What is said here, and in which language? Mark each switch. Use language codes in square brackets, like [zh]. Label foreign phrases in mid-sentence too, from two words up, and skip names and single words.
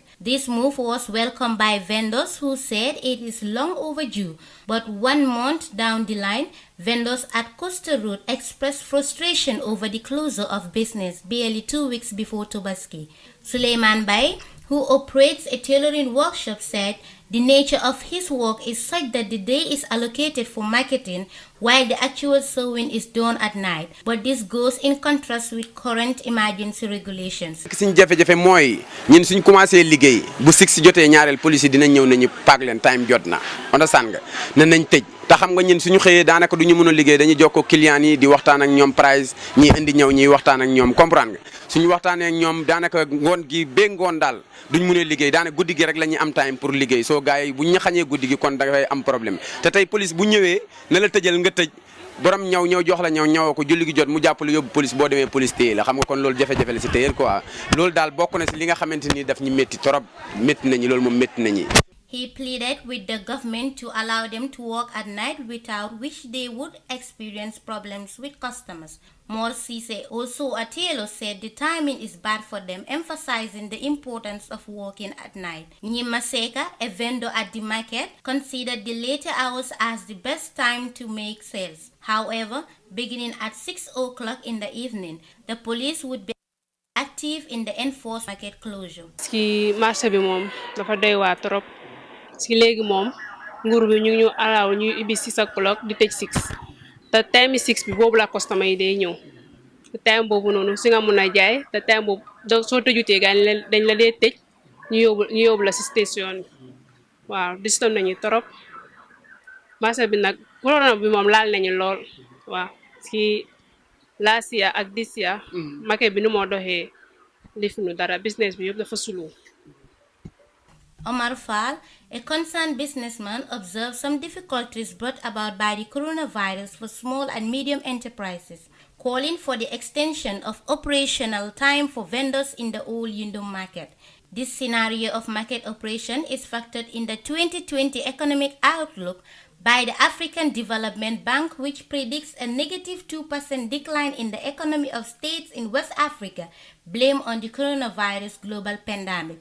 [en] This move was welcomed by vendors who said it is long overdue, but 1 month down the line, vendors at Coastal Road expressed frustration over the closure of business barely 2 weeks before Tobaski. Suleiman Bay, who operates a tailoring workshop, said the nature of his work is such that the day is allocated for marketing while the actual sewing is done at night. But this goes in contrast with current emergency regulations. [wo] Suñ jafe-jafe mooy ñun suñ commencé liggéey bu 6 jotee ñaareel police yi dinañ ñëw nañu paak leen time jot na understand nga ne nañ tëj te xam nga ñun suñu xëyee daanaka duñu mën a liggéey dañuy jokkoo client yi di waxtaan ak ñoom price ñi indi ñëw ñi waxtaan ak ñoom comprendre nga suñu waxtaanee ak ñoom daanaka ngoon gi bé ngoon daal duñ mën a liggéey daanaka guddi gi rek la ñuy am time pour liggéey soo gars yi bu ñu xañee guddi gi kon dafay am problème te tey police bu ñëwee na la tëjal nga tëj borom ñëw jox la ñëwoo ko julli gi jot mu jàppale yóbbu police boo demee police téye la xam nga kon loolu jafe-jafe la si téyel quoi loolu daal bokk na si li nga xamante ni daf ñu métti trop métti nañu loolu moom métti nañu. [en] He pleaded with the government to allow them to work at night, without which they would experience problems with customers. Mor Cisse, also a tailor, said the timing is bad for them, emphasizing the importance of working at night. Nyima Seka, a vendor at the market, considered the later hours as the best time to make sales. However, beginning at 6 o'clock in the evening, the police would be active in the enforced market closure. [wo] Ci marché bi mom dafa doy wa trop. Ci légui mom nguur bi ñu allow ñu ibi 6 o'clock di tej 6. [en] The time is 6 [wo] bi bobu la customer yi day ñew. [en] te time boobu noonu si nga mun a jaay te time boobu soo tëjutee gaa dañ la dee tëj ñu yóbbu la si station bi waaw distoon nañu trop marché bi nag corona bi moom laal nañu lool waaw si last year ak this year market bi nu moo doxee lifuñu dara business bi yëpp dafa sulu. [wo] Omar Fall, [en] a concerned businessman, observed some difficulties brought about by the coronavirus for small and medium enterprises, calling for the extension of operational time for vendors in the old Yundum market. This scenario of market operation is factored in the 2020 economic outlook by the African Development Bank, which predicts a negative 2% decline in the economy of states in West Africa, blamed on the coronavirus global pandemic.